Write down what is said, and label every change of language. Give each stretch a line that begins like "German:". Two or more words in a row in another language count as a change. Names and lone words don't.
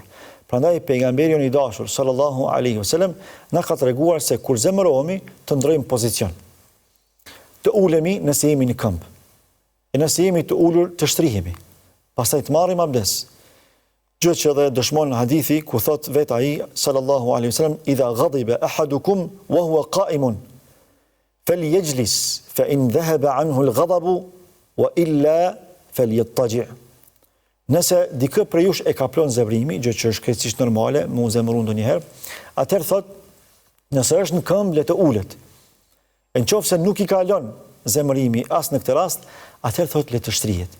Albanian: Prandaj pejgamberi i dashur
Arabic: صلى الله عليه وسلم
Albanian: na ka treguar se kur zemërohemi të ndrojmë pozicion. Të ulemi nëse jemi në këmbë. E nëse jemi të ulur të shtrihemi. Pastaj të marrim abdes. Gjë që edhe dëshmon hadithi ku thot vet ai
Arabic: صلى الله عليه وسلم إذا غضب أحدكم وهو قائم فليجلس فإن ذهب عنه الغضب وإلا فليضطجع'.
Albanian: Nëse dikë prej jush e kaplon zemrimi, gjë që është krejtësisht normale, mu zemëru ndonjëherë, atëherë thot, nëse është në këmbë le të ulet. E nëse nuk i kalon zemërimi as në këtë rast, atëherë thot le të shtrihet.